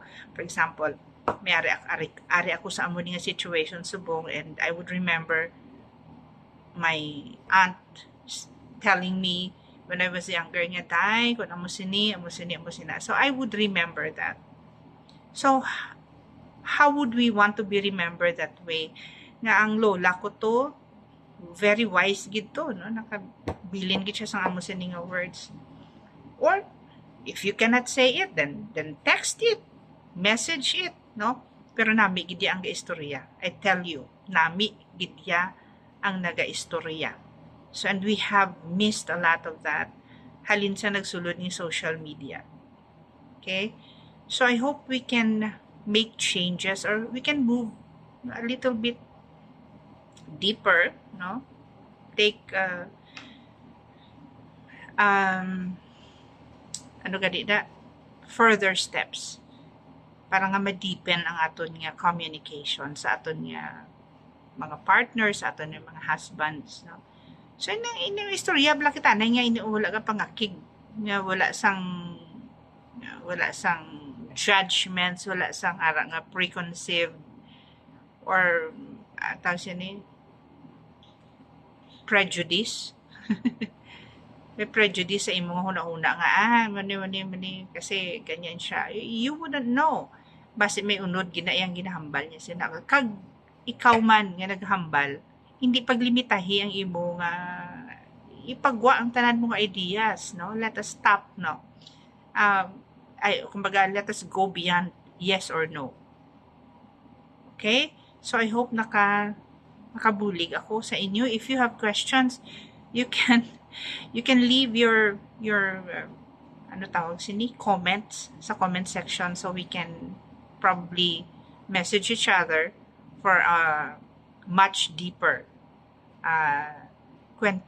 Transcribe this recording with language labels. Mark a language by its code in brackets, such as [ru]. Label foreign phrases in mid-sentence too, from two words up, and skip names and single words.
[en] For example, [hil] may ari ako sa amo nga situation subong, [en] and I would remember my aunt telling me when I was younger [hil] nga, day, kung amo sini. [en] So I would remember that. So, how would we want to be remembered that way? [hil] Nga ang lola ko to, [en] very wise [hil] gid to, no? Nakabilin gid siya sa amo sini nga words. [en] Or, if you cannot say it, then text it, message it, [hil] no? Pero nami gid ang gaistorya. [en] I tell you, [hil] nami gid ang naga-istorya. [en] So, and we have missed a lot of that [hil] halin sa nagsulod ni [en] social media. Okay? So, I hope we can make changes, or we can move a little bit deeper, no? Take further steps [hil] para nga ma-deepen ang aton nga communication sa aton nga mga partners, sa aton nga mga husbands, no? So, inang istorya bala kita na nga inuula ka pangakig nga wala sang judgments, wala sang ara nga preconceived or tawag siya ni prejudice. May prejudice sa imong huna-huna nga, mani, [tl] kasi ganyan siya. [en] You wouldn't know. [hil] Basta may unod, ginayang ginahambal niya sila. Kag ikaw man nga naghambal, hindi paglimitahi ang imo nga ipagwa ang tanan mo nga ideas, no? [en] Let us stop, no? Kumbaga, let us go beyond yes or no. Okay? So, I hope [hil] nakabulig ako sa inyo. [en] If you have questions, you can leave your comments sa comment section, so we can probably message each other for a much deeper kwentuhan about this.